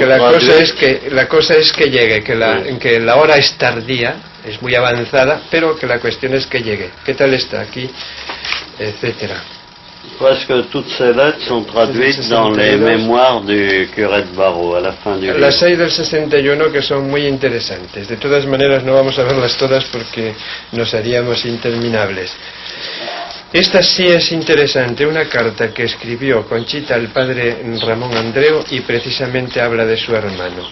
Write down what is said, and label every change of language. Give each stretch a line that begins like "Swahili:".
Spanish: que la cosa es que llegue, que la hora es tardía, es muy avanzada, pero que la cuestión es que llegue. ¿Qué tal está aquí? Etcétera.
French: Presque toutes ces lettres sont traduites dans les mémoires du curé de Barro à la fin du livre.
Spanish: Las hay del 61 que son muy interesantes. De todas maneras no vamos a verlas todas porque nos haríamos interminables. Esta sí es interesante, una carta que escribió Conchita al padre Ramón Andreu, y precisamente habla de su hermano.